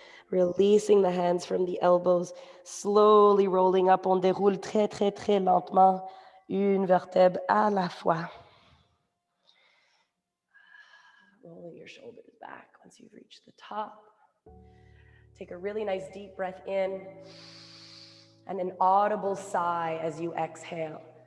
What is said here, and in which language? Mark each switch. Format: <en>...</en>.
<en>Releasing the hands from the elbows, slowly rolling up.</en> <fr>On déroule très, très, très lentement, une vertèbre à la fois.</fr> <en>Rolling your shoulders back once you've reached the top. Take a really nice deep breath in and an audible sigh as you exhale.</en>